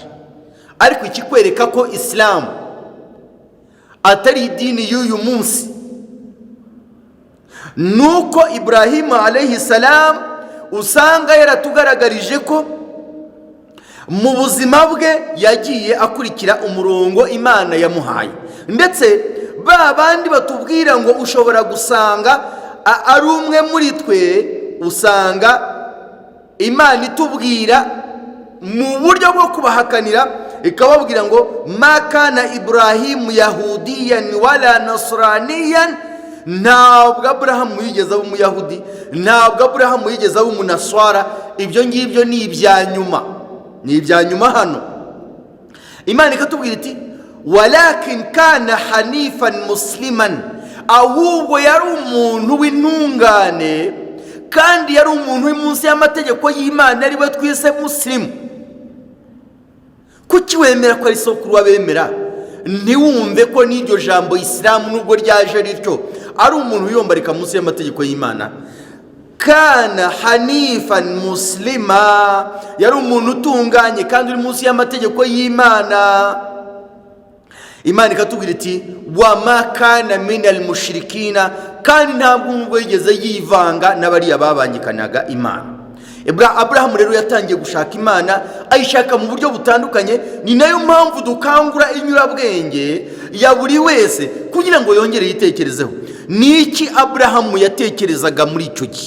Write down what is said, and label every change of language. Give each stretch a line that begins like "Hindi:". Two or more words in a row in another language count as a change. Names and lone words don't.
Kinyarwanda: Ariko ikikwereka ko Islam atari idini y'uyu munsi nuko Ibrahimu
Arabic: عليه السلام
Kinyarwanda: usanga yaratugaragarije ko mu buzima bwe yagiye akurikira umurongo Imana yamuhaye. Ndetse ba bandi batubwira ngo ushobora gusanga ari umwe muri twe, usanga Imana itubwira mu buryo bwo kubahakanira ikababwira ngo
Arabic: ما كان إبراهيم يهوديا ولا نصرانيا.
Kinyarwanda: Ntabwo Aburahamu yigeze aba umuyahudi, ntabwo Aburahamu yigeze aba umunaswara. Ibyo ngibyo ni ibya nyuma, ni ibya nyuma hano. Imana ikatubwira iti
Arabic: ولكن كان حنيفا مسلما,
Kinyarwanda: ahubwo yari umuntu w'intungane kandi yari umuntu uri munsi y'amategeko y'Imana, ari we twise muslimu. Kuki wemera ko ari sokuru w'abemera? Ntiwumve ko n'iryo jambo Isilamu nubwo ryaje rityo ari umuntu wiyombarika munsi y'amategeko y'Imana.
Arabic: كان حنيفا مسلما,
Kinyarwanda: yari umuntu utunganye kandi uri munsi y'amategeko y'Imana. Imana ikatubwira iti
Arabic: وما كان من المشركين,
Kinyarwanda: kandi ntabwo ubwo yigeze yivanga n'abariya babangikanaga Imana. Aburahamu rero yatangiye gushaka Imana, ayishaka mu buryo butandukanye. Ni nayo mpamvu dukangura inyurabwenge ya buri wese kugira ngo yongere yitekerezeho niki Aburahamu yatekerezaga muri icyo gihe.